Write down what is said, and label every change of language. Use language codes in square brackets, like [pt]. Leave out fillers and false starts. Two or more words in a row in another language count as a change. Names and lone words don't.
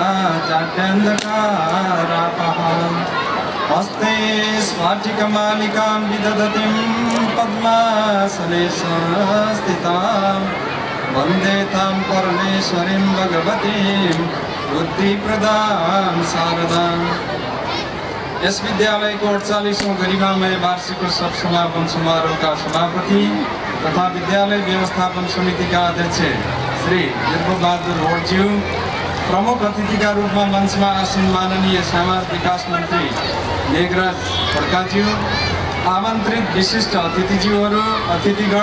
[sa] चाट्यान्धकारापहां हस्ते स्फाटिकमालिकां विदधतीं पद्मासने संस्थितां वन्दे तां परमेश्वरीं भगवतीं बुद्धिप्रदां शारदाम्। [ne] यस विद्यालयको 48औं गरिमामय वार्षिकोत्सव समापन समारोहका सभापति तथा विद्यालय व्यवस्थापन समितिका अध्यक्ष श्री बिर्बबहादुर रोडज्यू, प्रमुख अतिथिका रूपमा मञ्चमा आसीन माननीय समाज विकास मन्त्री मेघराज खड्काज्यू, आमन्त्रित विशिष्ट अतिथिज्यूहरू, अतिथिगण,